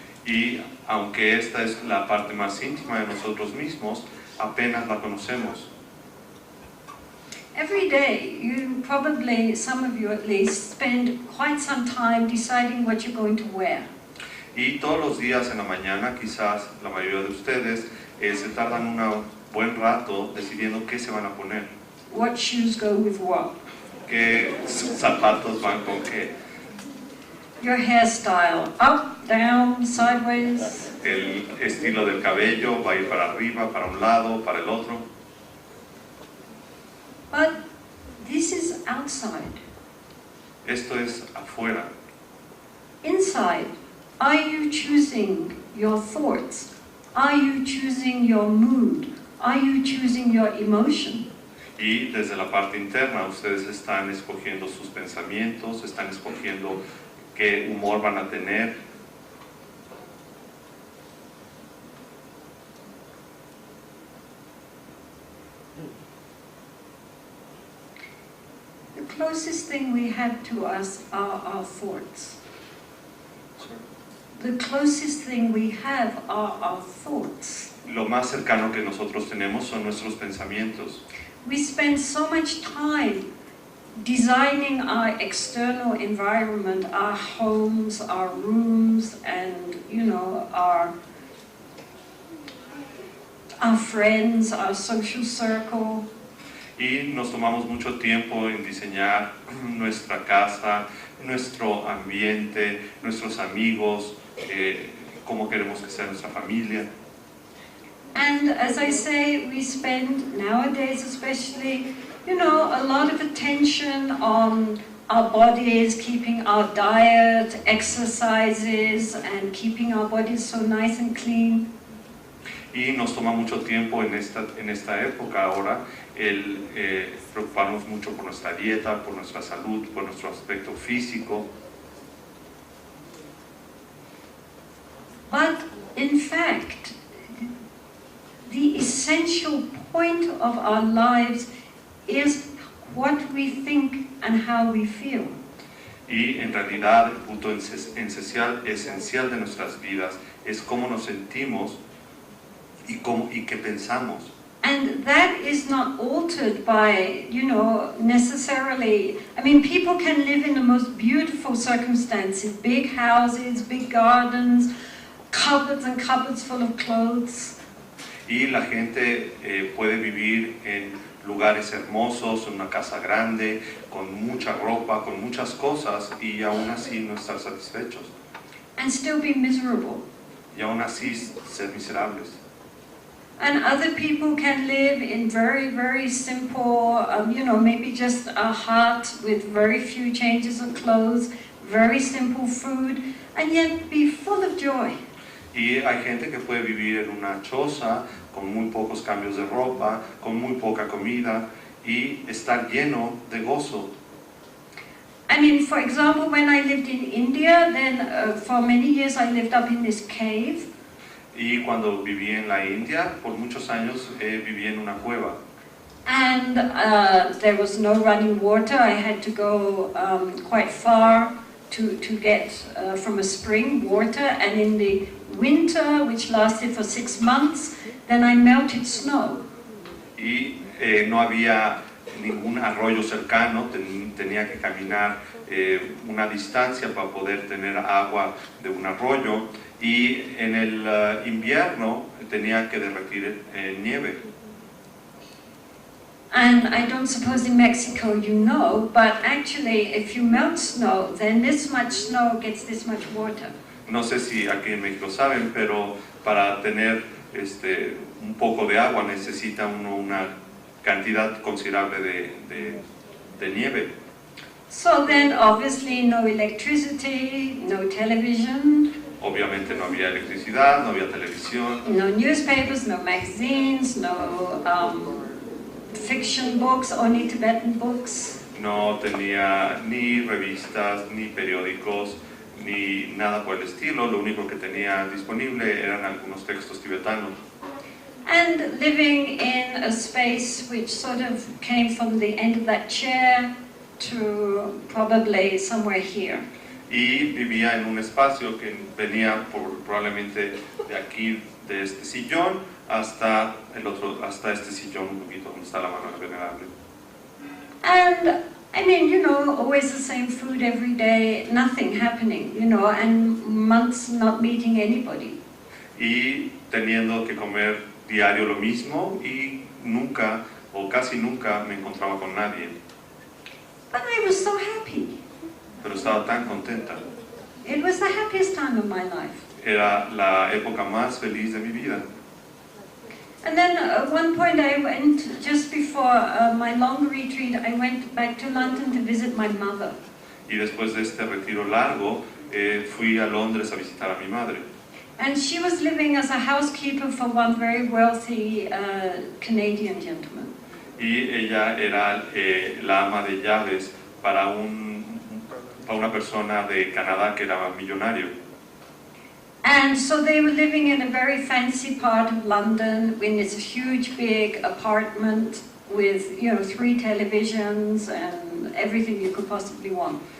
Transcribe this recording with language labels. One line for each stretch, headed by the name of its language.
Spanish: Y aunque esta es la parte más íntima de nosotros mismos, apenas la conocemos.
English: Every day, you probably, some of you at least, spend quite some time deciding what you're going to wear.
Spanish: Y todos los días en la mañana, quizás la mayoría de ustedes se tardan un buen rato decidiendo qué se van a poner.
English: What shoes go with what?
Spanish: ¿Qué zapatos van con qué?
English: Your hairstyle, up, down, sideways.
Spanish: El estilo del cabello va a ir para arriba, para un lado, para el otro.
English: But this is outside.
Spanish: Esto es afuera.
English: Inside, are you choosing your thoughts? Are you choosing your mood? Are you choosing your emotion?
Spanish: Y desde la parte interna ustedes están escogiendo sus pensamientos, están escogiendo qué humor van a tener.
English: The closest thing we have to us are our thoughts. The closest thing we have are our thoughts.
Spanish: Lo más cercano que nosotros tenemos son nuestros pensamientos.
English: We spend so much time designing our external environment, our homes, our rooms, and, you know, our friends, our social circle.
Spanish: Y nos tomamos mucho tiempo en diseñar nuestra casa, nuestro ambiente, nuestros amigos, cómo queremos que sea nuestra familia.
English: And as I say, we spend, nowadays especially, you know, a lot of attention on our bodies, keeping our diet, exercises, and keeping our bodies so nice and clean.
Spanish: Y nos toma mucho tiempo en esta época ahora el preocuparnos mucho por nuestra dieta, por nuestra salud, por nuestro aspecto físico.
English: But in fact, the essential point of our lives is what we think and how we feel.
Spanish: Y en realidad el punto esencial de nuestras vidas es cómo nos sentimos y qué pensamos.
English: And that is not altered by, you know, necessarily. I mean, people can live in the most beautiful circumstances, big houses, big gardens, cupboards and cupboards full of clothes.
Spanish: Y la gente puede vivir en lugares hermosos, en una casa grande, con mucha ropa, con muchas cosas, y aún así no estar satisfechos.
English: And still be miserable.
Spanish: Y aún así ser miserables.
English: And other people can live in very, very simple, you know, maybe just a hut with very few changes of clothes, very simple food, and yet be full of joy.
Spanish: Y hay gente que puede vivir en una choza con muy pocos cambios de ropa, con muy poca comida y estar lleno de gozo.
English: I mean, for example, when I lived in India, then for many years I lived up in this cave.
Spanish: Y cuando viví en la India, por muchos años viví en una cueva.
English: And there was no running water. I had to go quite far to get from a spring water. And in the winter, which lasted for 6 months, then I melted snow.
Spanish: Y no había ningún arroyo cercano, tenía que caminar una distancia para poder tener agua de un arroyo. Y en el invierno tenía que derretir nieve.
English: And I don't suppose in Mexico you know, but actually if you melt snow, then this much snow gets this much water.
Spanish: No sé si aquí en México saben, pero para tener un poco de agua necesita uno una cantidad considerable de nieve.
English: So then obviously no electricity, no television.
Spanish: Obviamente no había electricidad, no había televisión.
English: No newspapers, no magazines, no fiction books, only Tibetan books.
Spanish: No tenía ni revistas, ni periódicos, ni nada por el estilo. Lo único que tenía disponible eran algunos textos tibetanos.
English: And living in a space which sort of came from the end of that chair to probably somewhere here.
Spanish: Y vivía en un espacio que venía probablemente de aquí, de este sillón, hasta este sillón un poquito donde está la mano venerable.
English: And I mean, you know, always the same food every day, nothing happening, you know, and months not meeting anybody.
Spanish: Y teniendo que comer diario lo mismo y nunca o casi nunca me encontraba con nadie.
English: But I was so happy.
Spanish: Pero estaba tan contenta.
English: It was the happiest time of my life.
Spanish: Era la época más feliz de mi vida.
English: And then at one point I went, just before my long retreat, I went back to London to visit my mother.
Spanish: Y después de este retiro largo, fui a Londres a visitar a mi madre.
English: And she was living as a housekeeper for one very wealthy Canadian gentleman.
Spanish: Y ella era la ama de llaves para una persona de Canadá que era millonario.
English: And so they were living in a very fancy part of London in this huge big apartment with, you know, 3 televisions and everything you could possibly want.